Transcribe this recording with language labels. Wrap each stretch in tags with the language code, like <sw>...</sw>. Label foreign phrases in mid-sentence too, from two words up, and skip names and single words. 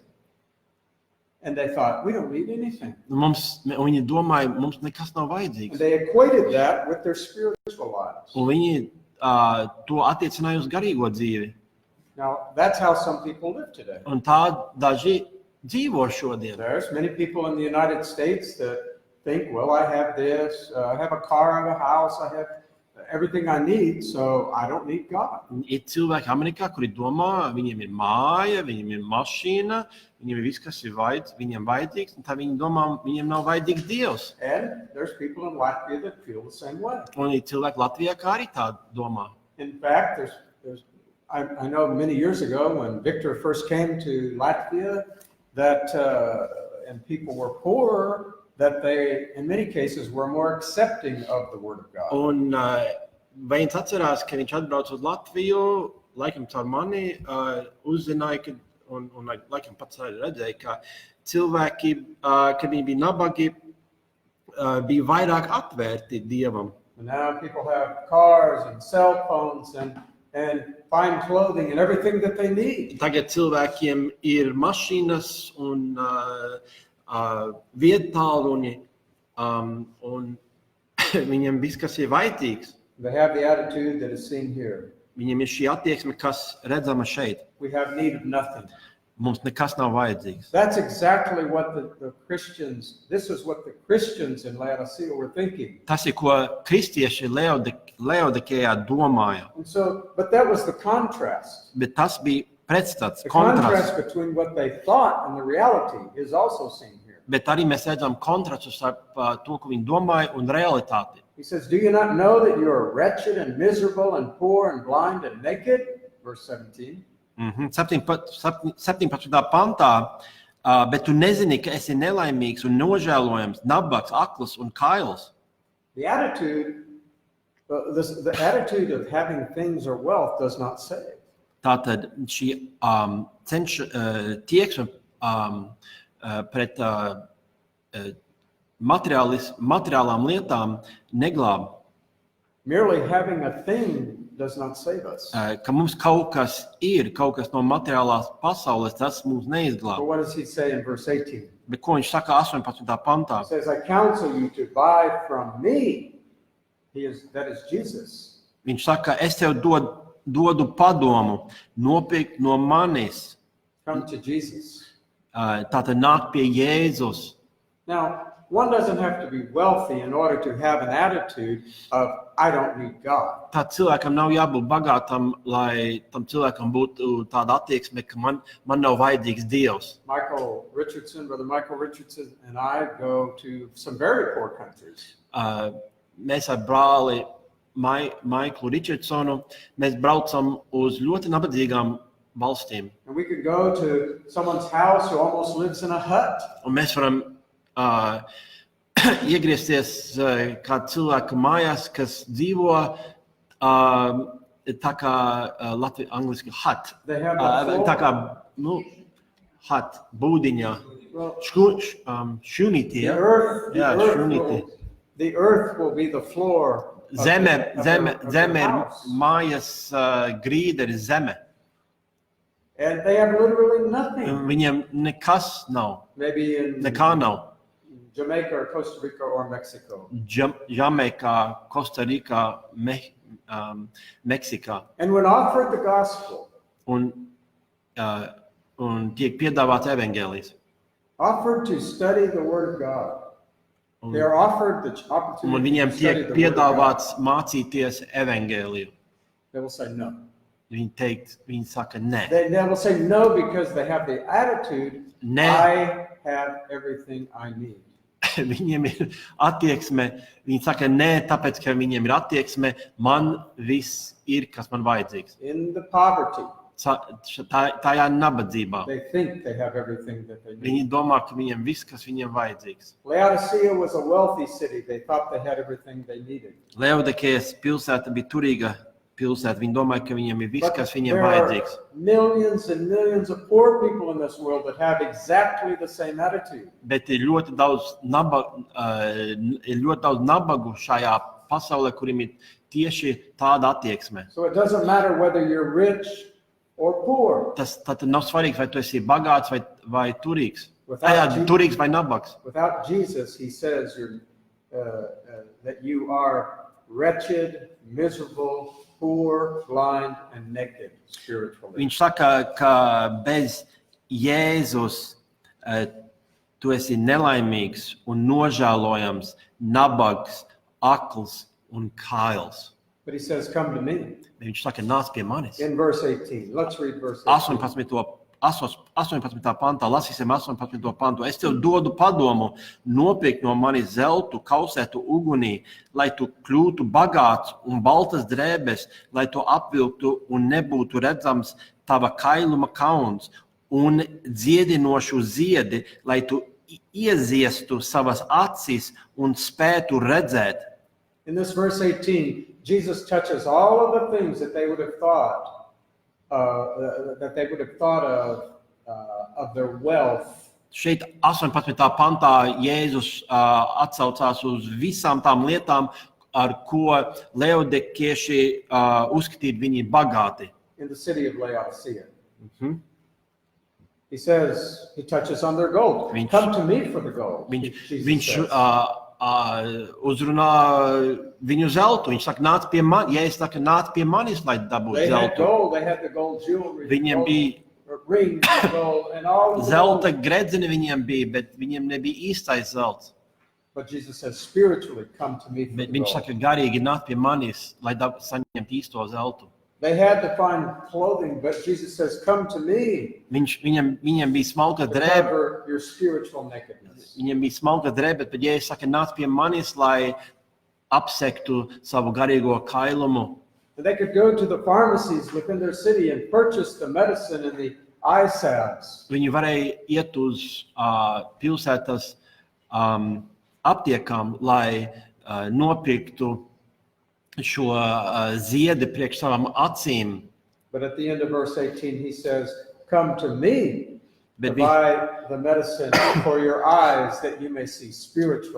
<en>And they thought, we don't need anything.</en> <lv>Viņi domāja, mums nekas nav</lv> <en>And</en> <lv>vajadzīgs.</lv> <en>they equated that with their spiritual lives.</en> <lv>Un viņi to attiecināja uz garīgo dzīvi.</lv> <en>Now, that's how some people live today.</en> <lv>Un tā daži dzīvo šodien.</lv> <en>There's many people in the United States that think, well, I have this, I have a car, I have a house, I have everything I need, so I don't need God.</en> <lv>Ir cilvēki Amerikā, kuri domā, viņiem ir māja, viņiem ir mašīna, viņiem ir viss, kas ir viņiem vajadzīgs, un tā viņi domā, viņiem nav vajadzīgs Dievs.</lv> <en>And there's people in Latvia that feel the same way.</en> <lv>Un ir cilvēki Latvijā, kā arī tā domā.</lv> <en>In fact, I know many years ago when Victor first came to Latvia, that and people were poor, that they, in many cases, were more accepting of the Word of God.</en> <lv>Un Wayne atcerās, ka viņš atbrauc uz Latviju, laikam caur mani, uzzināja, ka, un laikam pats arī redzēja, ka cilvēki, kad viņi bija nabagi, bija vairāk atvērti Dievam.</lv> <en>And now people have cars and cell phones and fine clothing and everything that they need.</en> <lv>Tagad cilvēkiem ir mašīnas un viedtālruņi, un viņiem viss, kas ir vajadzīgs.</lv> <en>They have the attitude that is seen here.</en> <lv>Viņiem ir šī attieksme, kas redzama šeit.</lv> <en>We have need of nothing.</en> <lv>Mums nekas nav vajadzīgs.</lv> <en>That's exactly what the Christians, this is what the Christians in Laodicea were thinking.</en> <lv>Tas ir, ko kristieši Lāodikejā domāja.</lv> <en>And so, but that was the contrast.</en> <lv>Bet tas bija pretstats,</lv> <en>The</en> <lv>kontrasts.</lv> <en>contrast between what they thought and the reality is also seen here.</en> <lv>Bet arī mēs redzam kontrastu starp to, ko viņi domāja, un realitāti.</lv> <en>He says, do you not know that you are wretched and miserable and poor and blind and naked? Verse 17.</en> <lv>17. pantā, bet tu nezini, ka esi nelaimīgs un nožēlojams, nabaks, akls un kails.</lv> <en>The attitude, the attitude of having things or wealth does not save.</en> <lv>Tātad šī tieksme pret materiālām lietām neglāb.</lv> <en>Merely having a thing does not save us.</en> <lv>Ka mums kaut kas ir, kaut kas no materiālās pasaules, tas mums</lv> <en>But</en> <lv>neizglāb.</lv> <en>what does he say in verse 18?</en> <lv>Bet ko viņš saka 18. pantā?</lv> <en>He says, I counsel you to buy from me. That is Jesus.</en> <lv>Viņš saka, es tev dodu padomu, nopirkt no manis.</lv> <en>Come to Jesus.</en> <lv>Tātad nāk pie Jēzus.</lv> <en>Now, one doesn't have to be wealthy in order to have an attitude of, I don't need God.</en> <lv>Tā cilvēkam nav jābūt bagātam, lai tam cilvēkam būtu tāda attieksme, ka man nav vajadzīgs Dievs.</lv> <en>Brother Michael Richardson and I go to some very poor countries.</en> <lv>Mēs ar brāli Maiklu Richardsonu, mēs braucam uz ļoti nabadzīgām valstīm.</lv> <en>And we could go to someone's house who almost lives in a hut.</en> <lv>Un mēs varam iegriezties kāda cilvēka mājās, kas dzīvo tā kā Latvijas angliski hut.</lv> <en>They have a floor.</en> <lv>Tā kā, hut, būdiņā. Šunītī, ja? Jā, šunītī.</lv> <en>The earth will be the floor.</en> <lv>Zeme</lv> <en>of their</en> <lv>ir</lv> <en>house.</en> <lv>mājas grīda, ir zeme.</lv> <en>And they have literally nothing.</en> <lv>Viņiem nekas nav,</lv> <en>Maybe in</en> <lv>nekā nav.</lv> <en>Jamaica or Costa Rica or Mexico.</en> <lv>Jamaikā, Kostarikā, Meksikā.</lv> <en>And when offered the gospel,</en> <lv>Un tiek piedāvāts evaņģēlijs.</lv> <en>offered to study the Word of God, They are offered the</en> <lv>Un</lv> <en>opportunity</en> <lv>viņiem</lv> <en>to</en> <lv>tiek</lv> <en>study the Word of God.</en> <lv>piedāvāts mācīties evangēliju.</lv> <en>They will say no.</en> <lv>Viņi saka nē.</lv> <en>They will say no because they have the attitude,</en> <lv>Nē.</lv> <en>I have everything I need.</en> <lv>Viņiem ir attieksme, viņi saka nē, tāpēc, ka viņiem ir attieksme, man viss ir, kas man vajadzīgs.</lv> <en>In the poverty,</en> <lv>Tajā nabadzībā.</lv> <en>they think they have everything that they</en> <lv>Viņi</lv> <en>need.</en> <lv>domā, ka viņiem viss, kas viņiem vajadzīgs.</lv> <en>Laodicea was a wealthy city. They thought they had everything they needed.</en> <lv>Lāodikejas pilsēta bija turīga pilsēta. Viņi domāja, ka viņiem ir viss,</lv> <en>But</en> <lv>kas viņiem</lv> <en>there are</en> <lv>vajadzīgs.</lv> <en>millions and millions of poor people in this world that have exactly the same attitude.</en> <lv>Bet ir ļoti daudz nabagu šajā pasaulē, kuriem ir tieši tāda attieksme.</lv> <en>So it doesn't matter whether you're rich or poor.</en> <lv>Tas tad nav svarīgs, vai tu esi bagāts vai turīgs.</lv> <en>Without</en> <lv>Turīgs vai nabags.</lv> <en>Without Jesus, he says that you are wretched, miserable, poor, blind, and naked spiritually.</en> <lv>Viņš saka, ka bez Jēzus tu esi nelaimīgs un nožēlojams, nabags, akls un kails.</lv> <en>But he says, come to me.</en> <lv>Viņš saka, nāc pie manis.</lv> <en>In verse 18. Let's read verse 18.</en> <lv>18. pantā, lasīsim 18. pantu. Es tev dodu padomu nopirkt no manis zeltu, kausētu ugunī, lai tu kļūtu bagāts un baltas drēbes, lai tu apvilktu un nebūtu redzams tava kailuma kauns un dziedinošu ziedi, lai tu ieziestu savas acis un spētu redzēt.</lv> <en>In this verse 18, Jesus touches all of the things that they would have thought of their wealth.</en> <lv>Šeit 18. pantā Jēzus atsaucās uz visām tām lietām, ar ko Lāodikieši uzskatīja viņi bagāti.</lv> <en>In the city of Laodicea. He says, he touches on their gold. Come to me for the gold.</en> <lv>Viņš uzrunā viņu zeltu. Viņš saka, nāc pie manis. Ja es saku, nāc pie manis, lai dabūtu zeltu.</lv> <en>They had the gold jewelry.</en> <lv>Viņiem bija</lv> <en>rings, gold, and all</en> <lv>zelta gredzeni viņiem bija, bet viņiem nebija īstais zelts.</lv> <en>But Jesus says, spiritually, come to me for the gold.</en> <lv>Viņš saka, garīgi nāc pie manis, lai saņemtu īsto zeltu.</lv> <en>They had to find clothing, but Jesus says, come to me.</en> <lv>Viņiem bija smalka drēbe.</lv> <en>Cover your spiritual nakedness.</en> <lv>Viņiem bija smalka drēbe, bet ja es saku, nāc pie manis, lai apsektu savu garīgo kailumu.</lv> <en>And they could go to the pharmacies within their city and purchase the medicine and the eye salves.</en> <lv>Viņi varēja iet uz pilsētas aptiekām, lai nopirktu šo ziedi priekš savām acīm.</lv> <en>But at the end of verse 18, he says, come to me to buy the medicine for your eyes that you may see spiritually.</en>